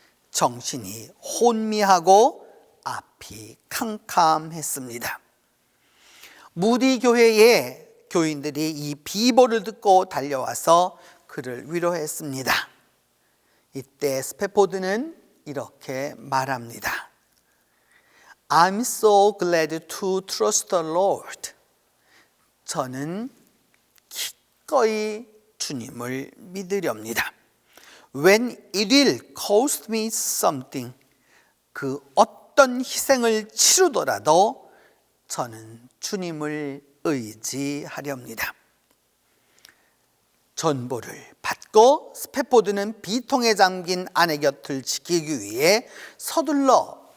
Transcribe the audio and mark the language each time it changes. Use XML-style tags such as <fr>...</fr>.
<ko>정신이 혼미하고 앞이 캄캄했습니다. 무디 교회의 교인들이 이 비보를 듣고 달려와서 그를 위로했습니다. 이때 스패포드는 이렇게 말합니다.</ko> <en>I'm so glad to trust the Lord.</en> <ko>저는 기꺼이 주님을 믿으렵니다.</ko> <en>When it will cost me something.</en> <ko>그 어떤 희생을 치르더라도 저는 주님을 의지하렵니다. 전보를 받고 스패포드는 비통에 잠긴 아내 곁을 지키기 위해 서둘러</ko>